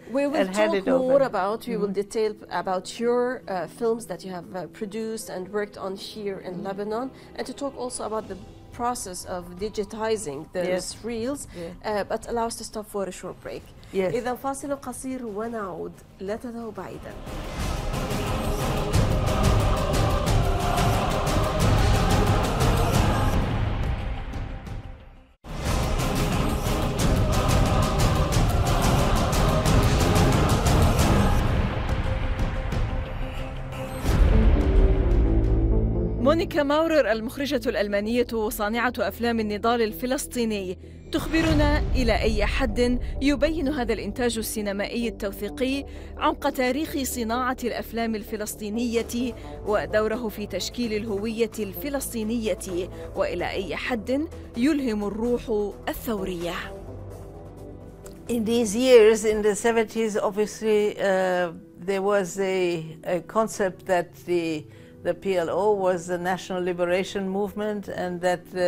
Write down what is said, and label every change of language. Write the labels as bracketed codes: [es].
[en] we will talk more about, we will detail about your films that you have produced and worked on here in Lebanon, and to talk also about the process of digitizing those reels, but allow us to stop for a short break. [ar] إذا فاصل قصير ونعود، لا تذهبوا بعيدا. مونيكا ماورير المخرجة الألمانية وصانعة أفلام النضال الفلسطيني تخبرنا إلى أي حد يبين هذا الإنتاج السينمائي التوثيقي عمق تاريخ صناعة الأفلام الفلسطينية ودوره في تشكيل الهوية الفلسطينية، وإلى أي حد يلهم الروح الثورية. [en] In these years, in the 70s, obviously, there was a concept that the PLO was the National Liberation Movement, and that